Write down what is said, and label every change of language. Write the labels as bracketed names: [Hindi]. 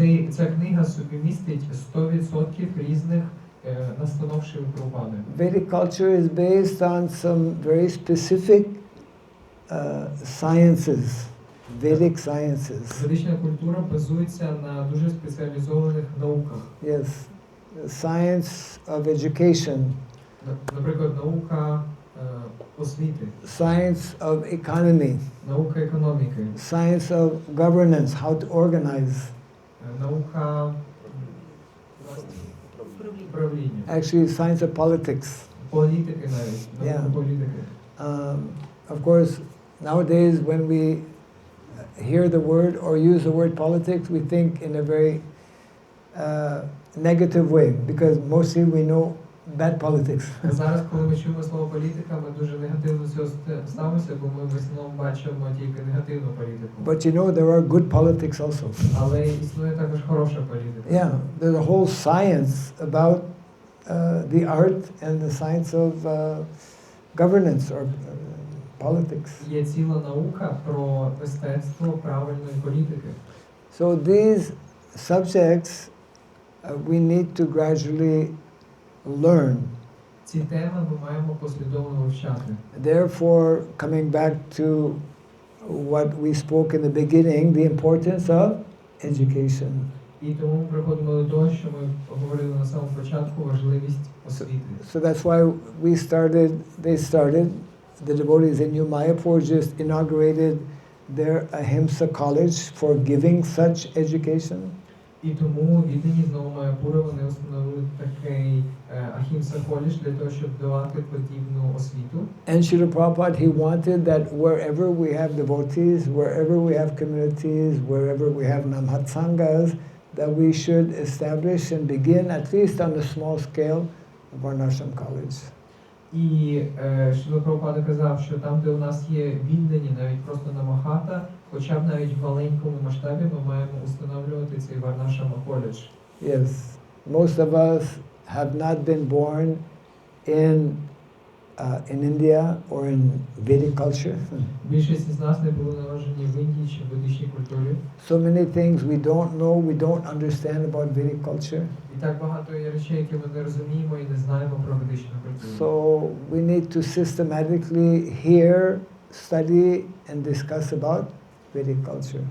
[Ukrainian] Ця книга собі містить 100% різних настанов Шріли Прабхупади. [English] Vedic culture is based on some very specific sciences, Vedic sciences. [Ukrainian] Ведична культура базується на дуже спеціалізованих науках. [English] Yes, science of education, [Ukrainian] Наприклад, наука освіти, [English] science of economy, [Ukrainian] наука економіки, [English] science of governance, how to organize. [Ukrainian] наука управління, [English] Actually, science of politics. [Ukrainian] політики навіть, наука [English] Yeah. [Ukrainian] політики. [English] Of course, nowadays when we hear the word or use the word politics, we think in a very negative way, because mostly we know bad politics. [Ukrainian] Зараз, коли ми чуємо слово політика, ми дуже негативно до цього ставимося, бо ми в основному бачимо тільки негативну політику. [English] But you know, there are good politics also. [Ukrainian] Але існує також хороша політика. [English] Yeah, there's a whole science about the art and the science of governance or politics. [Ukrainian] Є ціла наука про мистецтво правильної політики. [English] So these subjects we need to gradually learn. [Ukrainian] Ці теми ми маємо послідовно вивчати. [English] Therefore, coming back to what we spoke in the beginning, the importance of education. [Ukrainian] І тому приходимо до того, що ми говорили на самому початку, важливість освіти. [English] So that's why they started, the devotees in New Mayapur just inaugurated their Ahimsa college for giving such education. [Ukrainian] І тому віддані знову Майапура вони установили такий Ахімса коледж для того, щоб давати подібну освіту. [English] And Srila Prabhupada, he wanted that wherever we have devotees, wherever we have communities, wherever we have Namahatta Sanghas, that we should establish and begin, at least on a small scale, a Varnashram college. [Ukrainian] І Шріла Прабхупада казав, що там, де у нас є віддані, навіть просто Намахата, хоча б навіть в маленькому масштабі ми маємо установлювати цей Варнашрама коледж. [English] Yes, most of us have not been born in India or in Vedic culture. [Ukrainian] Більшість із нас не були народжені в Індії чи в ведичній культурі. [English] So many things we don't know, we don't understand about Vedic culture. [Ukrainian] І так багато є речей, які ми не розуміємо і не знаємо про ведичну культуру. [English] So we need to systematically hear, study and discuss about Vedic culture.